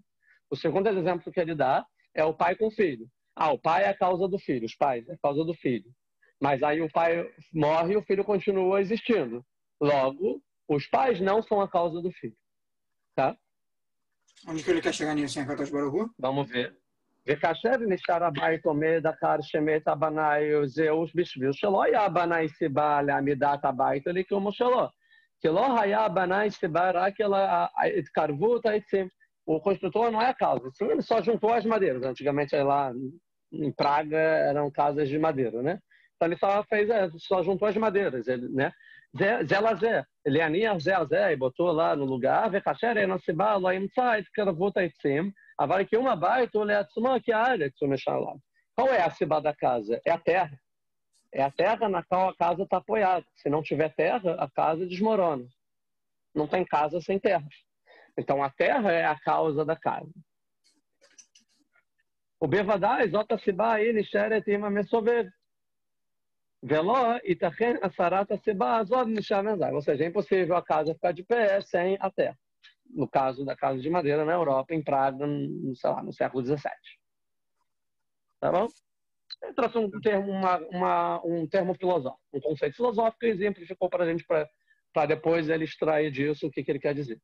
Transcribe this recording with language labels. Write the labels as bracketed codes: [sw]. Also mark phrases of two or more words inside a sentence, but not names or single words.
[pt] O segundo exemplo que ele dá é o pai com o filho. O pai é a causa do filho, os pais é a causa do filho. Mas aí o pai morre e o filho continua existindo. Logo, os pais não são a causa do filho. Tá? Onde que ele quer chegar nisso, [he] em הקדוש ברוך הוא? [pt] Vamos ver. [he] וכאשר נשאר הבית עומד אחר שמת הבנאי זהו בשביל שלא היה הבנאי סיבה לעמידת הבית לקיומו שלו. כי לא היה הבנאי סיבה רק אלא התקרבות העצים. [pt] O construtor não é a causa, sim, ele só juntou as madeiras. Antigamente lá em Praga eram casas de madeira, né? Então ele só juntou as madeiras, ele, né? Zé, ele ania Zé e botou lá no lugar, [he] וכאשר אין הסיבה לא ימצא התקרבות העצים, אבל קיום הבית הוא לעצמו כארץ הוא נשאר עליו. [pt] Qual é a סיבה da casa? É a terra. É a terra na qual a casa está apoiada. Se não tiver terra, a casa desmorona. Não tem casa sem terra. Então, a terra é a causa da casa. [he] ובוודאי זאת הסיבה היא נשארת עם המסובב. ולא ייתכן הסרת הסיבה הזאת נשאר מזל. [pt] Ou seja, é impossível a casa ficar de pé sem a terra. No caso da casa de madeira na Europa, em Praga, sei lá, no século XVII. Tá bom? Ele trouxe um termo filosófico, um conceito filosófico e exemplificou para a gente para depois ele extrair disso o que ele quer dizer.